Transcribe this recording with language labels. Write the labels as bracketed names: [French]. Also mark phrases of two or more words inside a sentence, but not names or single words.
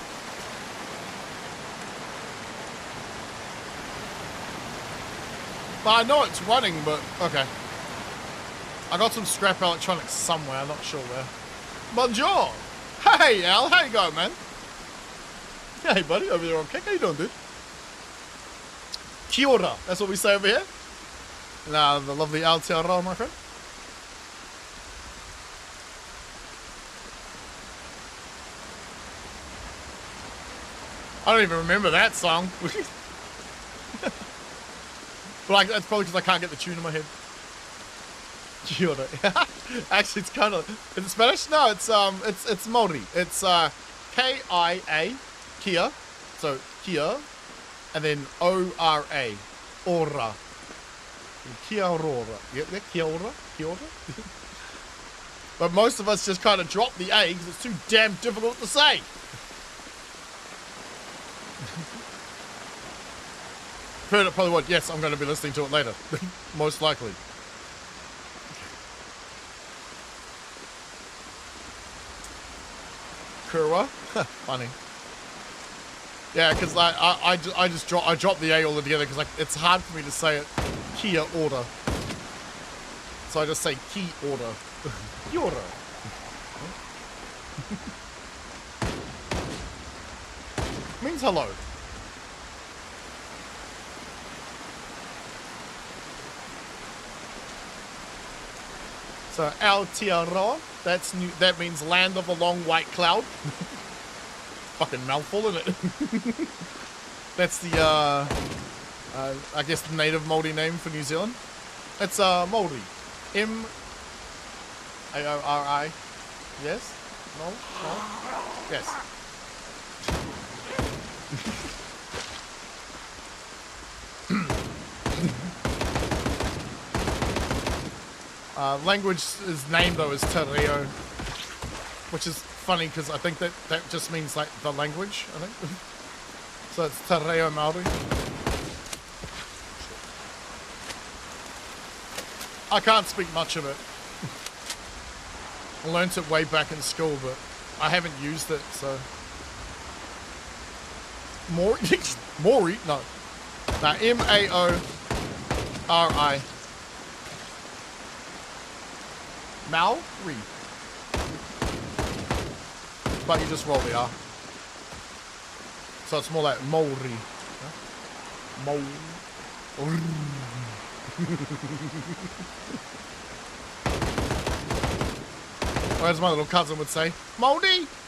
[English] I know it's running, but okay. I got some scrap electronics somewhere. I'm not sure where. Bonjour. Hey, Al. How you going, man? Hey, buddy. Over there on kick. How you doing, dude? [Māori] Kia ora. [English] That's what we say over here. Nah, the lovely Aotearoa, my friend. I don't even remember that song. But like, that's probably because I can't get the tune in my head. [Māori] Kia ora. [English] Actually, it's kind of... Is it Spanish? No, it's Māori. It's K-I-A, Kia. So, Kia. And then O-R-A. [Māori] Ora. Kia ora. Yep, yeah, Kia ora. Kia ora. [English] But most of us just kind of drop the A because it's too damn difficult to say. Heard it probably what? Yes, I'm going to be listening to it later. Most likely. Kura? Funny. Yeah, because I dropped the A all together because like it's hard for me to say it. Kia order. So I just say key order. [Māori] Kia ora. [English] Means hello. So Aotearoa, that's new, that means land of a long white cloud. Fucking mouthful, isn't it? That's the I guess the native Māori name for New Zealand. It's Māori. M-A-O-R-I. Yes? No? No? Yes. Language's name though is Te Reo, which is funny because I think that just means like the language, I think. So it's Te Reo Māori. I can't speak much of it. I learnt it way back in school, but I haven't used it, so. Mori? No. No, M-A-O-R-I. Maori. But you just roll the R. So it's more like Maori. Maori. Or as my little cousin would say, Moldy!